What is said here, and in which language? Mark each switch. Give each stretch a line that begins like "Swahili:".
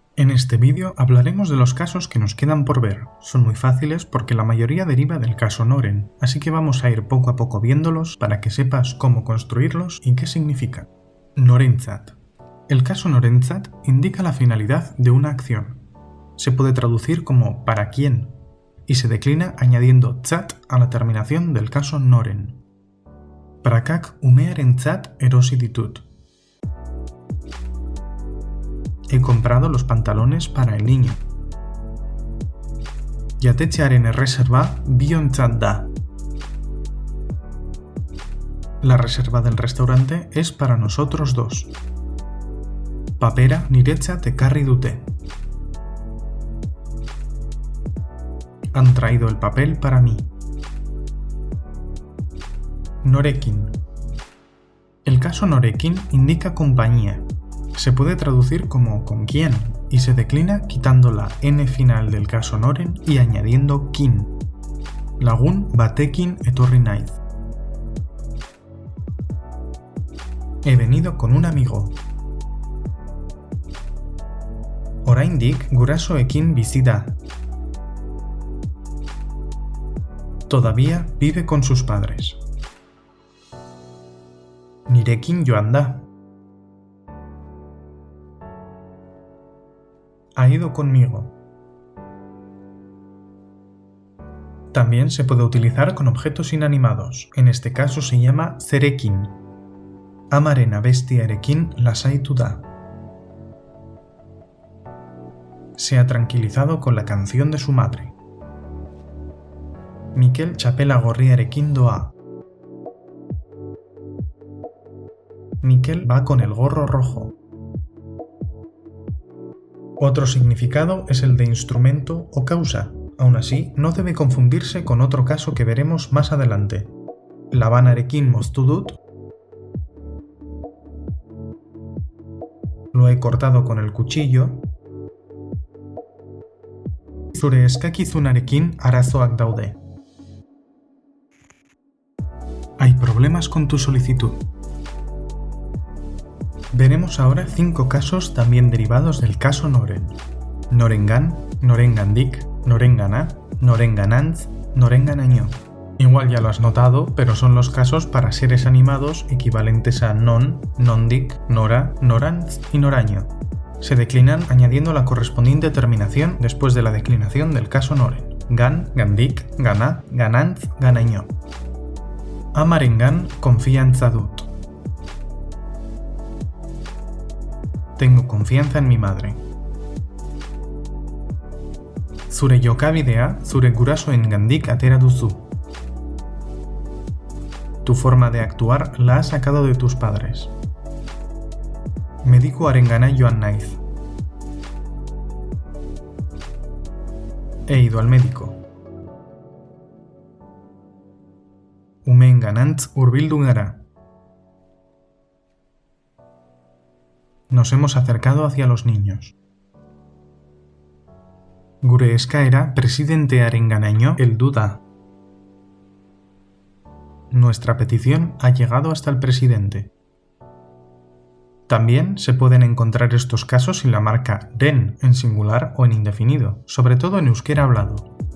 Spanish: este vídeo hablaremos de los casos que nos quedan por ver. Son muy fáciles porque la mayoría deriva del caso Noren, así que vamos a ir poco a poco viéndolos para que sepas cómo construirlos y qué significan. Norentzat. El caso Norentzat indica la finalidad de una acción. Se puede traducir como ¿para quién? Y se declina añadiendo tzat a la terminación del caso Noren.
Basque: Prakak umearentzat erosi ditut.
Spanish: He comprado los pantalones para el niño.
Basque: Jatetxearen erreserba biontzat da.
Spanish: La reserva del restaurante es para nosotros dos.
Basque: Papera niretzat ekarri dute.
Spanish: Han traído el papel para mí. Norekin. El caso Norekin indica compañía. Se puede traducir como ¿con quién? Y se declina quitando la n final del caso Noren y añadiendo kin.
Basque: Lagun batekin etorri naiz.
Spanish: He venido con un amigo.
Basque: Oraindik gurasoekin bizi da.
Spanish: Todavía vive con sus padres.
Basque: Nirekin joan da.
Spanish: Ha ido conmigo. También se puede utilizar con objetos inanimados. En este caso se llama zerekin.
Basque: Amaren abestiarekin lasaitu da.
Spanish: Se ha tranquilizado con la canción de su madre.
Basque: Mikel txapela gorriarekin doa.
Spanish: Mikel va con el gorro rojo. Otro significado es el de instrumento o causa. Aún así, no debe confundirse con otro caso que veremos más adelante.
Basque: Labanarekin moztu dut.
Spanish: Lo he cortado con el cuchillo.
Basque: Zure eskakizunarekin arazoak daude.
Spanish: Hay problemas con tu solicitud. Veremos ahora 5 casos también derivados del caso Noren.
Basque: Norengan, norengandik, norengana, norenganantz, norenganaino.
Spanish: Igual ya lo has notado, pero son los casos para seres animados equivalentes a non, nondik, nora, norantz y noraño. Se declinan añadiendo la correspondiente terminación después de la declinación del caso Noren.
Basque: Gan, gandik, gana, ganantz, ganaino. Amarengan konfiantza dut.
Spanish: Tengo confianza en mi madre.
Basque: Zure jokabidea zure gurasoengandik atera duzu.
Spanish: Tu forma de actuar la has sacado de tus padres.
Basque: Medikuarengana joan naiz.
Spanish: He ido al médico.
Basque: Umeenganantz hurbildu gara.
Spanish: Nos hemos acercado hacia los niños.
Basque: Gure eskaera presidentearenganaino heldu da.
Spanish: Nuestra petición ha llegado hasta el presidente. También se pueden encontrar estos casos sin la marca den en singular o en indefinido, sobre todo en euskera hablado.